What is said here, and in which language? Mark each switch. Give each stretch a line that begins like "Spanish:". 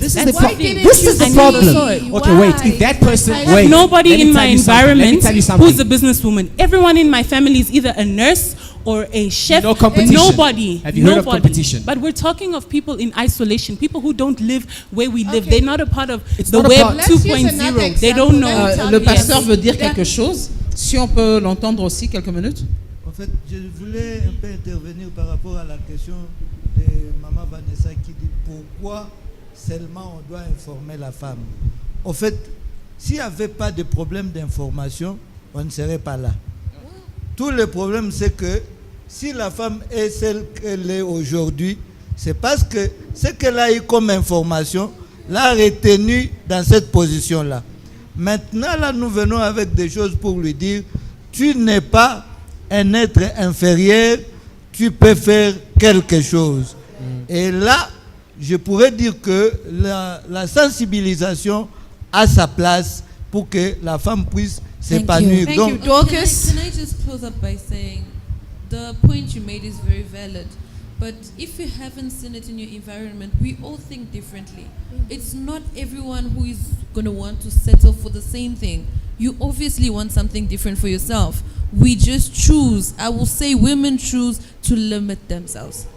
English: This is the problem. Okay, wait. If that person, wait. Nobody in my environment tell you something. who's a businesswoman. Everyone in my family is either a nurse or a chef. No competition. Nobody. Have you heard of competition? But we're talking of people in isolation, people who don't live where we live. They're not a part of It's the not a Web part. 2.0. They don't know.
French: Le pasteur veut dire quelque chose. Si on peut l'entendre aussi quelques minutes. En fait, je voulais un peu intervenir par rapport à la question de Maman Vanessa qui dit pourquoi seulement on doit informer la femme. En fait, s'il n'y avait pas de problème d'information, on ne serait pas là. Tout le problème, c'est que si la femme est celle qu'elle est aujourd'hui, c'est parce que ce qu'elle a eu comme information l'a retenue dans cette position-là. Maintenant, là, nous venons avec des choses pour lui dire, tu n'es pas un être inférieur, tu peux faire quelque chose. Et là, je pourrais dire que la sensibilisation a sa place pour que la femme puisse s'épanouir.
English: Thank you, Dorcas. Can I just close up by saying the point you made is very valid. But if you haven't seen it in your environment, we all think differently. It's not everyone who is going to want to settle for the same thing. You obviously want something different for yourself. We just choose, I will say women choose to limit themselves.